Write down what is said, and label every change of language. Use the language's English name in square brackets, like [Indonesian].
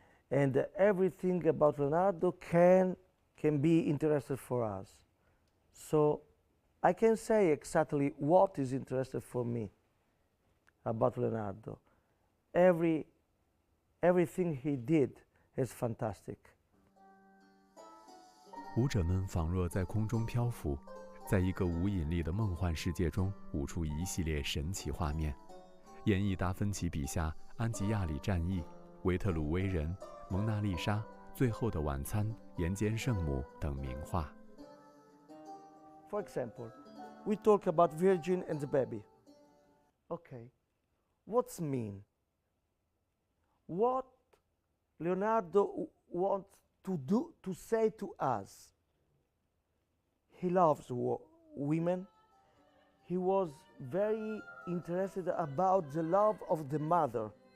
[English] And everything about Leonardo can be interesting for us. So I can say exactly what is interesting for me about Leonardo. Everything he did, is fantastic. [Chinese] 舞者们仿若在空中漂浮，在一个无引力的梦幻世界中舞出一系列神奇画面，演绎达芬奇笔下安吉亚里战役、维特鲁威人、蒙娜丽莎、最后的晚餐、岩间圣母等名画。 [English] For example, we talk about Virgin and the baby. Okay, what's mean? What Leonardo wants to say to us? He loves women. He was very interested about the love of the mother.